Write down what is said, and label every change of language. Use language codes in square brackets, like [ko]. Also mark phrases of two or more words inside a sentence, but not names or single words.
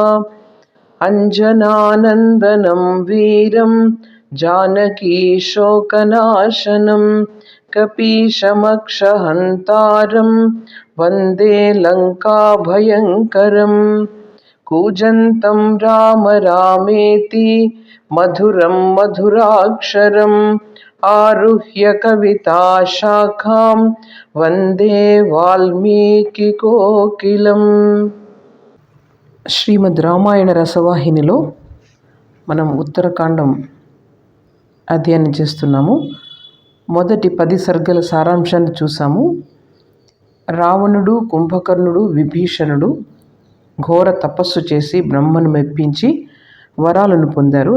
[sa] अञ्जनानन्दनं वीरं जानकीशोकनाशनं कपीशमक्षहन्तारं वन्दे लङ्काभयङ्करम्। कूजन्तं राम रामेति मधुरं मधुराक्षरम् आरुह्य कविताशाखां वन्दे వాల్మీకికోకిలం. [te] శ్రీమద్ రామాయణ రసవాహినిలో మనం ఉత్తరకాండం అధ్యయనం చేస్తున్నాము. మొదటి 10 సర్గల సారాంశాన్ని చూసాము. రావణుడు, కుంభకర్ణుడు, విభీషణుడు ఘోర తపస్సు చేసి బ్రహ్మను మెప్పించి వరాలను పొందారు.